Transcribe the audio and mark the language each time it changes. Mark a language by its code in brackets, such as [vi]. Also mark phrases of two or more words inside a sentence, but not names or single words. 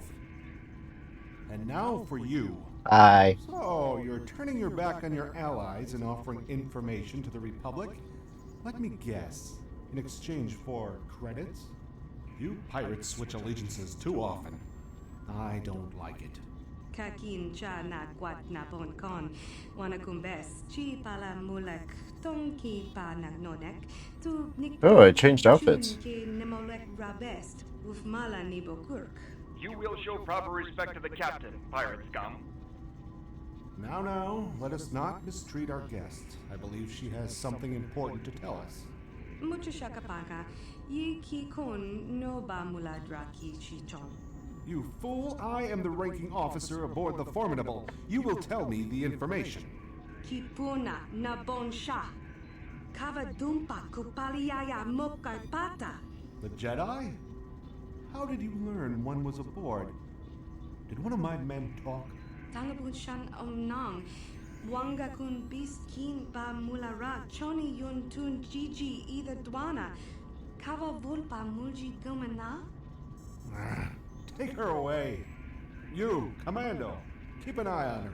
[en] And now for you. Aye. So, you're turning your back on your allies and offering information to the Republic? Let me guess. In exchange for credits? You pirates switch allegiances too often. I don't like it. Kakin cha na kwat na bon kon. Wana kumbes. Chi pala mulek. Tonki pa nagnonek. Tu nik. Oh, I changed outfits. Nemolek rabest. Ufmala nibokurk. You will show proper respect to the captain, pirate scum. Now, let us not mistreat our guest. I believe she has something important to tell us. Mucho shakapaka. Yi ki kon no ba muladraki chichon. You fool! I am the ranking officer aboard the Formidable. You will tell me the information. Kipuna na bon sha. Kavadumpa kupaliaya mokarpata. The Jedi? How did you learn one was aboard? Did one of my men talk? Tangabun shan omnang. Wanga kun biskin ba mulara. Choni yun tun gigi either dwana. Kava vulpa mulji gumana. Take her away. You, Commando, keep an eye on her.